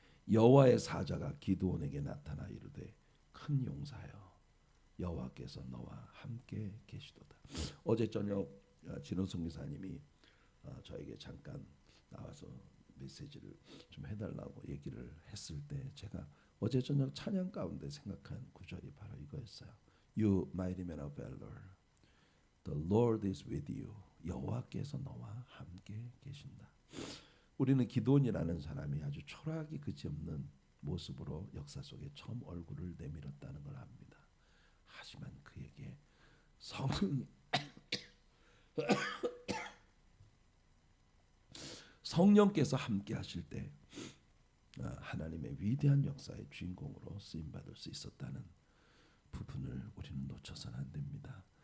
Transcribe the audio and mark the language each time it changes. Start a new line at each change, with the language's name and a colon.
Korean: 여호와의 사자가 기드온에게 나타나 이르되 큰 용사여 여호와께서 너와 함께 계시도다. 어제 저녁 진호성 기사님이 저에게 잠깐 나와서 메시지를 좀 해달라고 얘기를 했을 때 제가 어제 저녁 찬양 가운데 생각한 구절이 바로 이거였어요.
English: You mighty man of valor, the Lord is with you.
Korean: 여호와께서 너와 함께 계신다. 우리는 기드온이라는 사람이 아주 초라하기 그지없는 모습으로 역사 속에 처음 얼굴을 내밀었다는 걸 압니다. 하지만 그에게 성령께서 함께 하실 때 하나님의 위대한 역사의 주인공으로 쓰임받을 수 있었다는 부분을 우리는 놓쳐서는 안 됩니다.